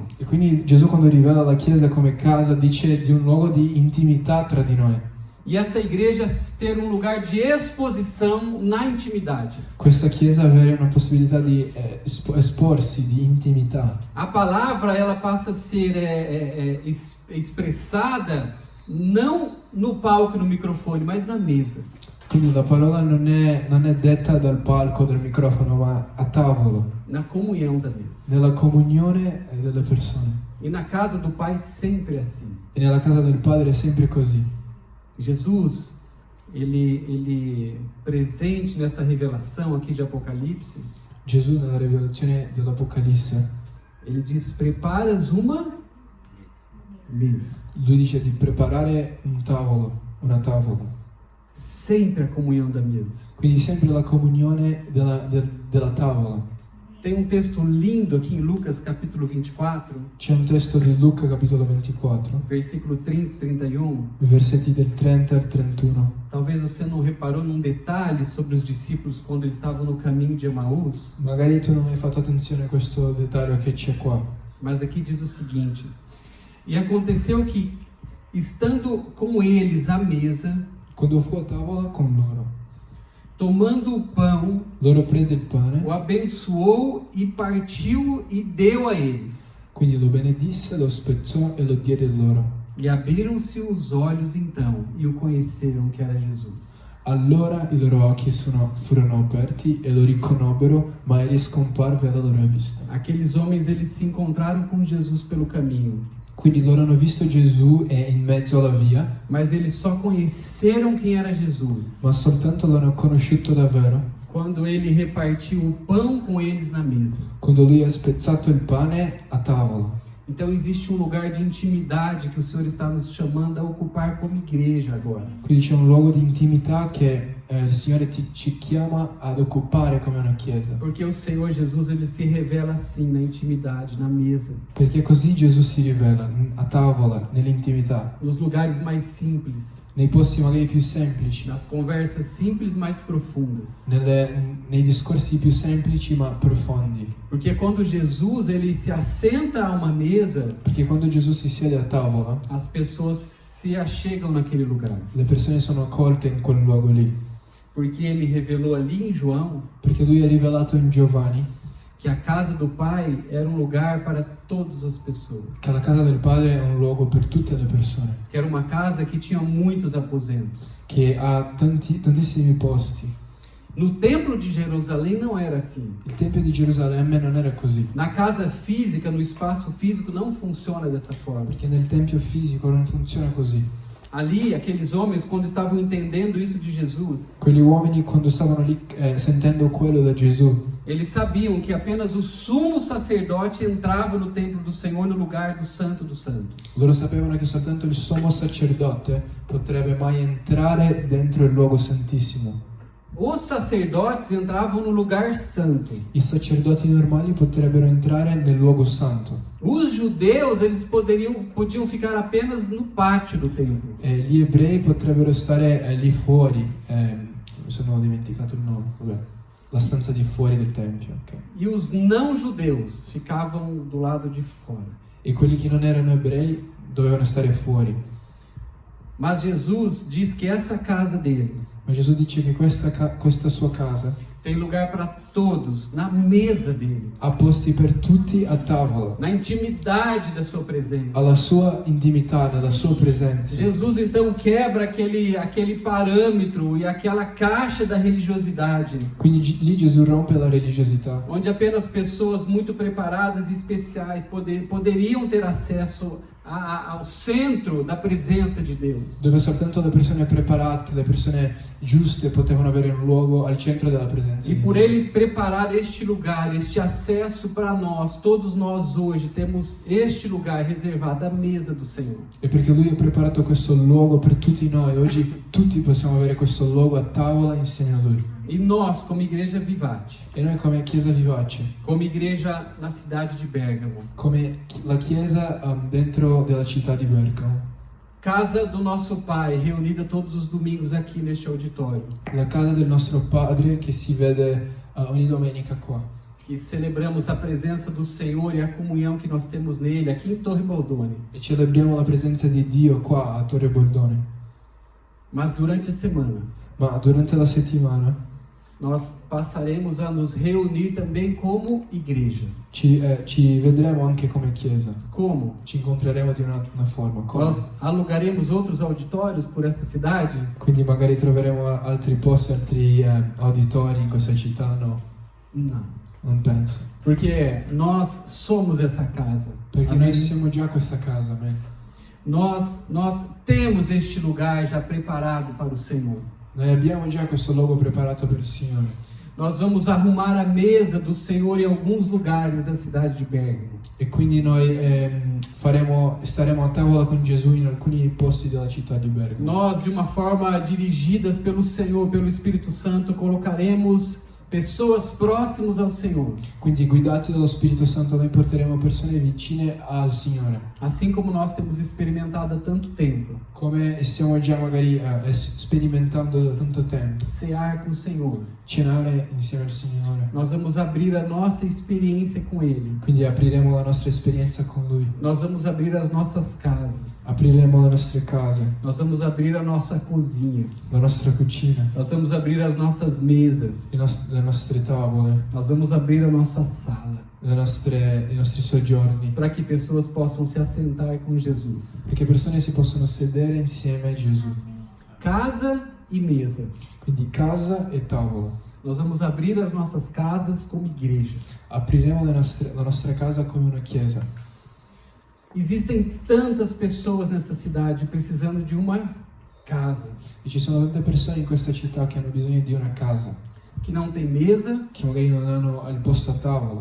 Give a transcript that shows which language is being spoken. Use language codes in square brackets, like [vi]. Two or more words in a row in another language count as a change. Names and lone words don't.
[it] E quindi Gesù quando rivela la Chiesa come casa dice di un luogo di intimità tra di noi. [pt] E essa igreja ter um lugar de exposição na intimidade. [it] Questa Chiesa avere una possibilità di esporsi, di intimità. [pt] A palavra ela passa a ser expressada não no palco e no microfone, mas na mesa. [it] Quindi la parola non è detta dal palco, dal microfono, ma a tavolo, [pt] Na comunhão da mesa. [it] nella comunione delle persone. [pt] E na casa do Pai sempre é assim. [it] E nella casa del Padre è sempre così. [pt] Jesus, ele presente nessa revelação aqui de Apocalipse, [it] Gesù nella rivelazione dell'Apocalisse, [pt] ele diz: preparas uma mesa. [it] lui dice di preparare un tavolo, una tavola. [pt] Sempre a comunhão da mesa. [it] Quindi sempre la comunione della tavola. [pt] Tem um texto lindo aqui em Lucas capítulo 24, [it] C'è un testo di Luca capitolo 24, [pt] versículo 30 e 31. [it] i versetti del 30 al 31. [pt] Talvez você não reparou num detalhe sobre os discípulos quando eles estavam no caminho de Emaús, [it] Magari tu non hai fatto attenzione a questo dettaglio che c'è qua. [pt] mas aqui diz o seguinte: e aconteceu que, estando com eles à mesa, [it] Quando fu a tavola con loro, [pt] tomando o pão, [it] loro prese il pane, [pt] o abençoou e partiu e deu a eles. [it] quindi lo benedisse, lo spezzò e lo diede loro. [pt] E abriram-se os olhos então e o conheceram que era Jesus. [it] Allora i loro occhi furono aperti e lo riconobbero, ma egli scomparve alla loro vista. [pt] Aqueles homens, eles se encontraram com Jesus pelo caminho, [it] Quindi loro hanno visto Gesù in mezzo alla via, [pt] mas eles só conheceram quem era Jesus [it] ma soltanto l'hanno conosciuto davvero [pt] quando ele repartiu o pão com eles na mesa. [it] quando lui ha spezzato il pane a tavola. [pt] Então existe um lugar de intimidade que o Senhor está nos chamando a ocupar como igreja agora. [it] Quindi c'è un luogo di intimità che il Signore ci chiama ad occupare come una chiesa. [pt] Porque o Senhor Jesus, ele se revela assim na intimidade, na mesa, [it] Perché così Gesù si rivela a tavola, nell'intimità, [pt] nos lugares mais simples, [it] nei posti magari più semplici, [pt] nas conversas simples mais profundas. [it] nei discorsi più semplici ma profondi. [pt] Porque quando Jesus ele se assenta a uma mesa, [it] Perché quando Gesù si siede a tavola, [pt] as pessoas se achegam naquele lugar. [it] le persone sono accolte in quel luogo lì. [pt] Porque ele revelou ali em João [it] Perché lui ha rivelato in Giovanni [pt] que a casa do Pai era um lugar para todas as pessoas. [it] che la casa del Padre è un luogo per tutte le persone, [pt] Que era uma casa que tinha muitos aposentos. [it] che ha tantissimi posti. [pt] No templo de Jerusalém não era assim. [it] Il Tempio di Gerusalemme non era così, [pt] Na casa física, no espaço físico, não funciona dessa forma. [it] perché nel Tempio fisico non funziona così. [pt] Ali, aqueles homens, quando estavam entendendo isso de Jesus, [it] Quegli uomini quando stavano lì sentendo quello da Gesù, [pt] eles sabiam que apenas o sumo sacerdote entrava no templo do Senhor, no lugar do Santo dos Santos. [it] loro sapevano che soltanto il sommo sacerdote potrebbe mai entrare dentro il luogo santissimo. [pt] Os sacerdotes entravam no lugar santo. [it] I sacerdoti normali potrebbero entrare nel luogo santo. [pt] Os judeus, eles podiam ficar apenas no pátio do templo. [it] Gli ebrei potrebbero stare lì fuori, mi sono dimenticato il nome, vabbè, la stanza di fuori del Tempio. Okay. [pt] E os não judeus ficavam do lado de fora. [it] E quelli che non erano ebrei dovevano stare fuori. [pt] Mas Jesus diz que essa casa dele [it] Ma Gesù dice che questa sua casa [pt] tem lugar para todos, na mesa dele, [it] ha posti per tutti a tavola, [pt] na intimidade da sua presença. [it] alla sua intimità, nella sua presenza. [pt] Jesus então quebra aquele parâmetro e aquela caixa da religiosidade, [it] Quindi lì Gesù rompe la religiosità, [pt] onde apenas pessoas muito preparadas e especiais poderiam ter acesso ao centro da presença de Deus. [it] dove soltanto le persone preparate, le persone giuste potevano avere un luogo al centro della presenza [pt] E [it] di [pt] por [it] Dio. [pt] ele preparar este lugar, este acesso para nós, todos nós hoje temos este lugar reservado à mesa do Senhor. [it] E perché Lui ha preparato questo luogo per tutti noi, oggi tutti possiamo avere questo luogo a tavola insieme a Lui. [pt] E nós, como igreja Vivate, [it] E noi come Chiesa Vivace, [pt] como igreja na cidade de Bérgamo, [it] come la Chiesa dentro della città di Bergamo, [pt] casa do nosso Pai, reunida todos os domingos aqui neste auditório, [it] la casa del nostro Padre che si vede ogni domenica qua, [pt] que celebramos a presenza do Senhor e a comunhão que nós temos nele, aqui em Torre Boldone. [it] e celebriamo la presenza di Dio qua a Torre Boldone. [pt] Mas durante a semana, [it] Ma durante la settimana [pt] nós passaremos a nos reunir também como igreja. [it] ci vedremo anche come Chiesa, [pt] Como? [it] ci incontreremo di una forma. Come? [pt] Nós alugaremos outros auditórios por essa cidade? [it] Quindi magari troveremo altri posti, altri auditori in questa città? No, [pt] Não. [it] non penso. [pt] Porque nós somos essa casa. [it] Perché [pt] Amém? [it] noi siamo già questa casa, amen. [pt] Nós temos este lugar já preparado para o Senhor. [it] Noi abbiamo già questo luogo preparato per il Signore. [pt] Nós vamos arrumar a mesa do Senhor em alguns lugares da cidade de Bergamo. [it] E quindi noi staremo a tavola con Gesù in alcuni posti della città di Bergamo. [pt] Nós, de uma forma dirigidas pelo Senhor, pelo Espírito Santo, colocaremos pessoas próximas ao Senhor. [it] Quindi guidati dallo Spirito Santo noi porteremo persone vicine al Signore. [pt] Assim como nós temos experimentado há tanto tempo. [it] Come stiamo già magari sperimentando da tanto tempo. [pt] Cear com o Senhor. [it] Cenare insieme al Signore. [pt] Nós vamos abrir a nossa experiência com Ele. [it] Quindi apriremo la nostra esperienza con Lui. [pt] Nós vamos abrir as nossas casas. [it] Apriremo le nostre case. [pt] Nós vamos abrir a nossa cozinha. [it] La nostra cucina. [pt] Nós vamos abrir as nossas mesas. [it] Le nostre tavole. [pt] Nós vamos abrir a nossa sala. [it] I nostri soggiorni. [pt] Para que pessoas possam se assentar com Jesus. [it] Perché persone si possono sedere insieme a Gesù. [pt] Casa e mesa. [it] Quindi casa e tavola. [pt] Nós vamos abrir as nossas casas como igreja. [it] Apriremo la nostra casa come una chiesa. [pt] Existem tantas pessoas nessa cidade precisando de uma casa. [it] E ci sono tante persone in questa città che hanno bisogno di una casa. [pt] Que não tem mesa. [it] Che magari non hanno il posto a tavola.